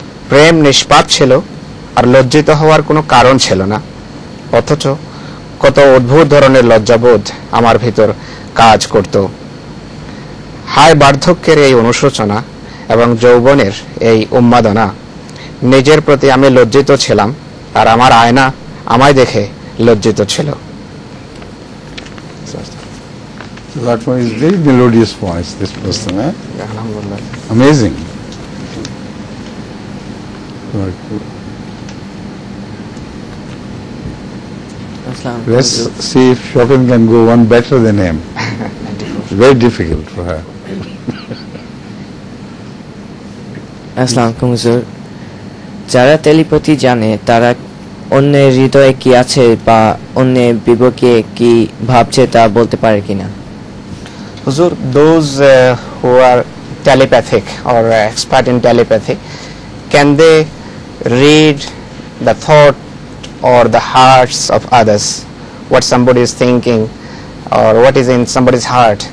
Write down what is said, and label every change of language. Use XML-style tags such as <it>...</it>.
<bn>প্রেম নিষ্পাপ ছিল আর লজ্জিত হওয়ার কোনো কারণ ছিল না অথচ কত অদ্ভুত ধরনের লজ্জাবোধ আমার ভিতর কাজ করত হায় বার্ধক্যের এই অনুশোচনা এবং যৌবনের এই উন্মাদনা নিজের প্রতি আমি লজ্জিত ছিলাম আর আমার আয়না আমায় দেখে লজ্জিত ছিল</bn> <en>That one is very melodious voice, this person, eh? Amazing. Let's see if Chopin can go one better than him. It's very difficult for her.</en> <bn>আসসালামু আলাইকুম হুজুর যারা টেলিপ্যাথি জানে তারা অন্যের হৃদয়ে কি আছে বা অন্যের বিবেকে কি ভাবছে তা বলতে পারে কিনা</bn> <en>Huzur, those who are telepathic or expert in telepathy, can they read the thought or the hearts of others? What somebody is thinking or what is in somebody's heart?</en>